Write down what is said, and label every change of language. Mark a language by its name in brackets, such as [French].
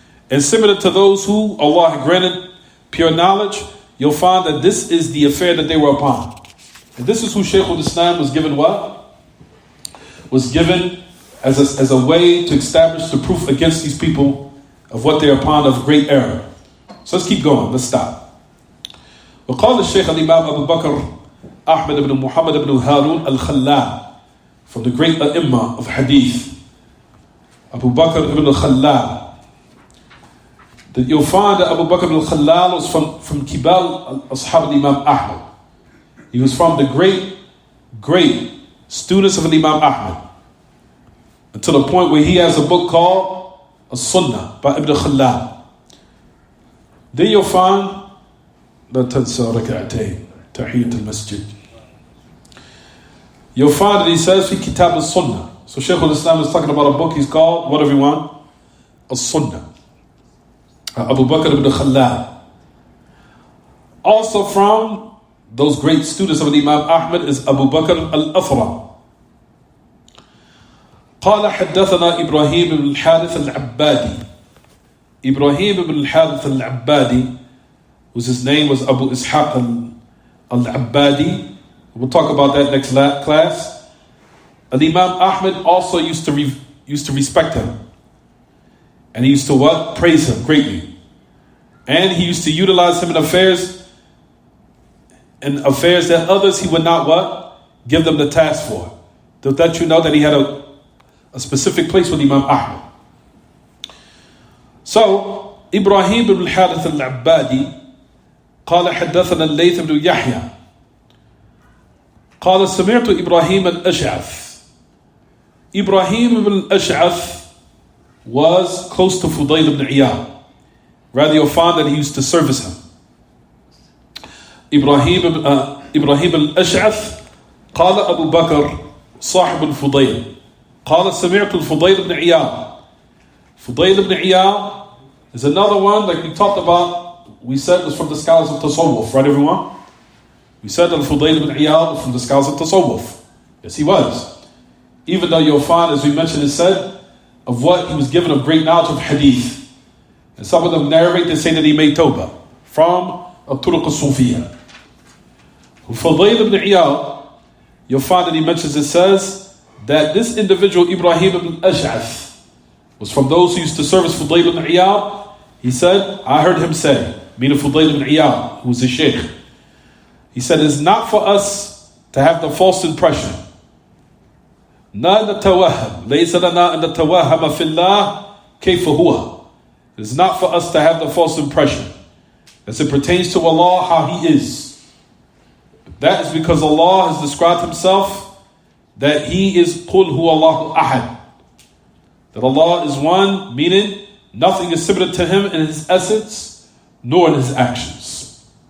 [English] And similar to those who Allah had granted pure knowledge, you'll find that this is the affair that they were upon. And this is who Shaykh al-Islam was given what? Was given as a way to establish the proof against these people of what they're upon of great error. So let's keep going, let's stop. [Arabic] وقال الشيخ الإمام أبو بكر أحمد بن محمد بن هارون الخلال, [English] from the great A'imma of Hadith, Abu Bakr ibn al-Khallal. That you'll find that Abu Bakr ibn al-Khallal was from Kibal Ashab al-Imam Ahmad. He was from the great students of Imam Ahmad, until the point where he has a book called As-Sunnah by Ibn Khallal. Then you'll find [Arabic] لا تنسى ركعتين تحية المسجد. [English] You'll find that he says [Arabic] في كتاب السنة. [English] So Shaykh al-Islam is talking about a book he's called, what everyone? As-Sunnah. Abu Bakr ibn Khallal. Also from those great students of Imam Ahmad is Abu Bakr al-Athram. [Arabic] قال حدثنا إبراهيم بن الحارث العبادي. [English] Ibrahim ibn al-Harith al-Abbadi, whose his name was Abu Ishaq al-Abbadi. We'll talk about that next class. Imam Ahmad also used to respect him. And he used to what? Praise him greatly. And he used to utilize him in affairs that others he would not what? Give them the task for. To let you know that he had a specific place with Imam Ahmad. [Arabic] So, Ibrahim ibn al-Harith al-Abbadi قال حدثنا الليث بن يحيى قال سمعت إبراهيم الأشعث. [English] Ibrahim ibn al-Ash'ath was close to Fudayl ibn Iyad. Rather, you'll find that he used to service him. [Arabic] Ibrahim al-Ash'ath قال أبو بكر صاحب الفضيل قال سمعت الفضيل بن عياض. [English] Fudayl ibn Iyad is another one like we talked about. We said was from the scholars of Tasawwuf, right everyone? We said that Fudayl ibn Iyad was from the scholars of Tasawwuf. Yes, he was. Even though you'll find, as we mentioned, it said of what he was given of great knowledge of hadith. And some of them narrate, they say that he made tawbah from al-Turuq al-Sufiyah. Fudayl ibn Iyad, you'll find that he mentions, it says that this individual, Ibrahim ibn Ash'ath, was from those who used to service Fudayl ibn Iyad. He said, I heard him say, meaning Fudayl ibn Iyad, who was a Shaykh. He said, it's not for us to have the false impression. [Arabic] لا نتوهم ليس لنا أن نتوهم في الله كيف هو. [English] It is not for us to have the false impression as it pertains to Allah how He is. That is because Allah has described Himself that He is [Arabic] قُلْ هُوَ اللَّهُ أَحَدٌ. [English] That Allah is one, meaning nothing is similar to Him in His essence nor in His actions.